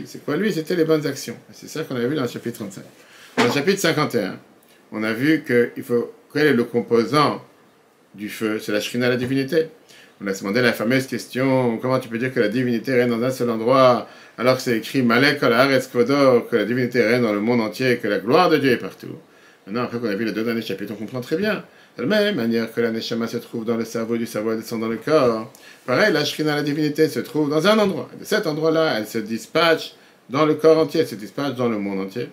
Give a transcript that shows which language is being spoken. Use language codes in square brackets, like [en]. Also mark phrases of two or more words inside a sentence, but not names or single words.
[fr] C'est quoi l'huile? C'était les bonnes actions. C'est ça qu'on avait vu dans le chapitre 35. Dans le chapitre 51, on a vu quel est le composant du feu? C'est la shrina, la divinité. On a demandé la fameuse question, comment tu peux dire que la divinité règne dans un seul endroit, alors que c'est écrit [he] מלא כל הארץ כבודו, [fr] que la divinité règne dans le monde entier, que la gloire de Dieu est partout. Maintenant, après qu'on a vu les 2 derniers chapitres, on comprend très bien. De la même manière que la neshama se trouve dans le cerveau, du cerveau elle descend dans le corps. Pareil, la shrina, la divinité, se trouve dans un endroit. Et de cet endroit-là, elle se dispatche dans le corps entier, elle se dispatche dans le monde entier.